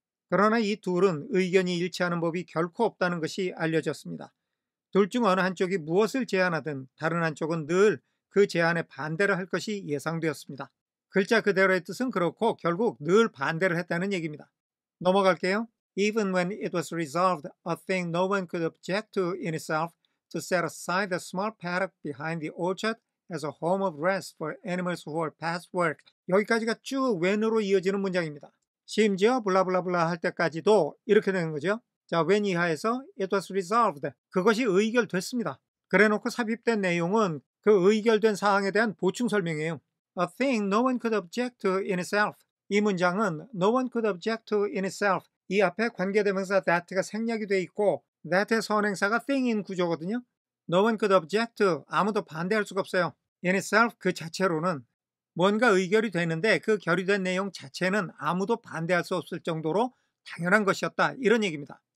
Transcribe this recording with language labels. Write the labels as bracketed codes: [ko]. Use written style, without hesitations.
[ko] 그러나 이 둘은 의견이 일치하는 법이 결코 없다는 것이 알려졌습니다. 둘 중 어느 한쪽이 무엇을 제안하든 다른 한쪽은 늘 그 제안에 반대를 할 것이 예상되었습니다. 글자 그대로의 뜻은 그렇고 결국 늘 반대를 했다는 얘기입니다. 넘어갈게요. [en] Even when it was resolved, a thing no one could object to in itself, to set aside the small paddock behind the orchard as a home of rest for animals who are past work. [ko] 여기까지가 쭉 when으로 이어지는 문장입니다. 심지어 블라블라블라 할 때까지도 이렇게 되는 거죠. 자, when 이하에서 it was resolved. 그것이 의결됐습니다. 그래놓고 삽입된 내용은 그 의결된 사항에 대한 보충 설명이에요. [en] A thing no one could object to in itself. [ko] 이 문장은 [en] no one could object to in itself. [ko] 이 앞에 관계대명사 that가 생략이 돼 있고 that의 선행사가 thing인 구조거든요. [en] No one could object to. [ko] 아무도 반대할 수가 없어요. [en] In itself [ko] 그 자체로는 뭔가 의결이 되는데 그 결의된 내용 자체는 아무도 반대할 수 없을 정도로 당연한 것이었다. 이런 얘기입니다.